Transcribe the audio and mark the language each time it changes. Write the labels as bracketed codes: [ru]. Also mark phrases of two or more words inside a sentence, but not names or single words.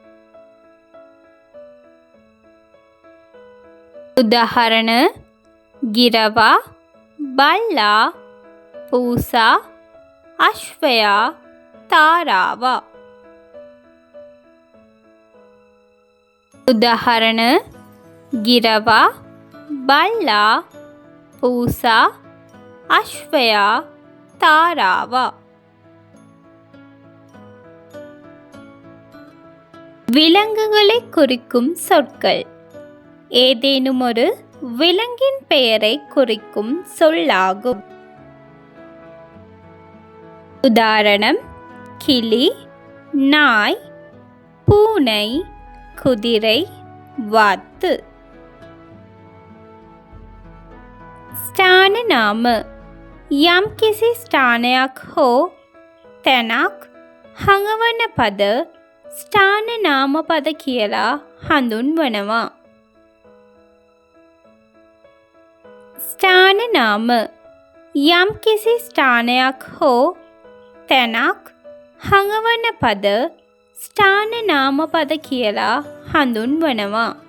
[si] උදාහරණ: ගිරවා, බල්ලා, පූසා, අශ්වයා, තාරාවා. උදාහරණ ගිරවා, බල්ලා, පූසා, අශ්වයා, தாராவா. [ta] விலங்குகளை குறிக்கும் சொற்கள். ஏதேனும் ஒரு விலங்கின் பெயரை குறிக்கும் சொல்லாகும். உதாரணம் கிளி, நாய், பூனை, குதிரை, வாத்து. [si] ස්ථාන නාම. යම් කිසි ස්ථානයක් හෝ තැනක් හඟවන පද ස්ථාන නාම පද කියලා හඳුන්වනවා. ස්ථාන නාම යම් කිසි ස්ථානයක් හෝ තැනක් හඟවන පද ස්ථාන නාම පද කියලා හඳුන්වනවා.